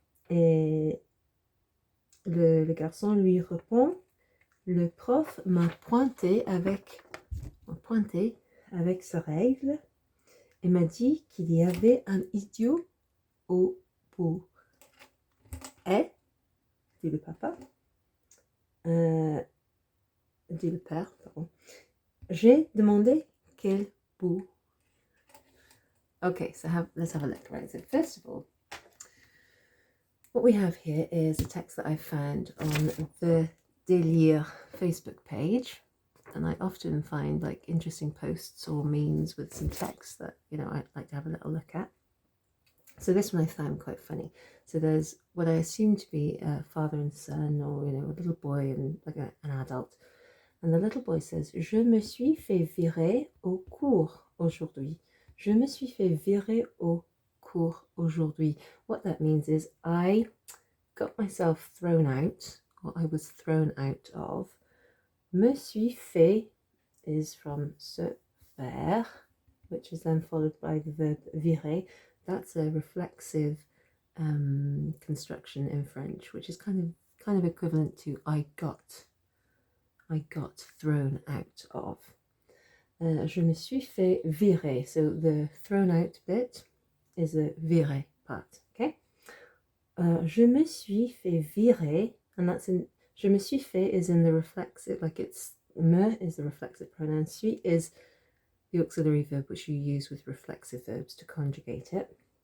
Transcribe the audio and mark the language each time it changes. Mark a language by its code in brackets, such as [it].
[fr] Et le garçon lui répond, le prof m'a pointé avec sa règle et m'a dit qu'il y avait un idiot au bout. Et, dit le papa, dit le père, pardon, j'ai demandé quel bout. [en] Okay, so let's have a look, right? So first of all, what we have here is a text that I found on the Délire Facebook page. And I often find like interesting posts or memes with some text that, I'd like to have a little look at. So this one I found quite funny. So there's what I assume to be a father and son, or, a little boy and like an adult. And the little boy says, Je me suis fait virer au cours aujourd'hui. [fr] Je me suis fait virer au cours aujourd'hui. [en] What that means is I got myself thrown out, or I was thrown out of. Me suis fait is from se faire, which is then followed by the verb virer. That's a reflexive construction in French, which is kind of equivalent to I got thrown out of. Je me suis fait virer. So the thrown out bit is the virer part. Okay. [fr] Je me suis fait virer, and that's in. [en] Je me suis fait is in the reflexive, like it's me is the reflexive pronoun. Suis is the auxiliary verb which you use with reflexive verbs to conjugate it.